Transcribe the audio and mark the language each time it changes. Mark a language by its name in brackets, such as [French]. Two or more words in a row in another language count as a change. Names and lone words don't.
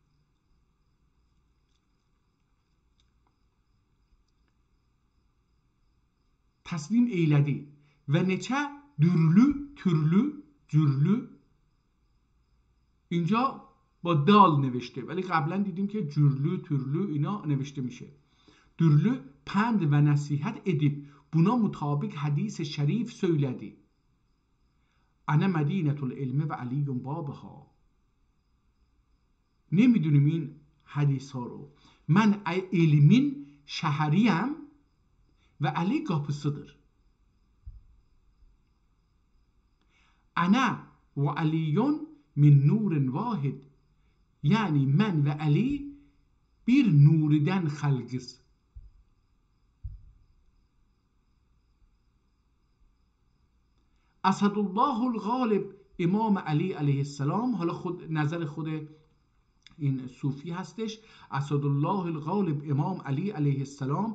[Azerbaijani] تسلیم eylədi و neçə türlü [Persian] اینجا با دال نوشته ولی قبلا دیدیم که türlü اینا نوشته میشه. [Azerbaijani] Dürlü pənd və nəsihət edib buna mutabik hadis şərif söylədi. [Arabic] أنا مدينة العلم وعلي بابها. [Persian] نمیدونیم این حدیث ها رو. [Azerbaijani] من علمین شهریم و علی قapısıdır. [Arabic] أنا وعلي من نور واحد. [Azerbaijani] Yani mən və Ali bir nuridən xalqız. [Persian] اسدالله الغالب امام علی [Arabic] علیه السلام، [Persian] حالا خود نظر خود این صوفی هستش، اسدالله الغالب امام علی [Arabic] علیه السلام.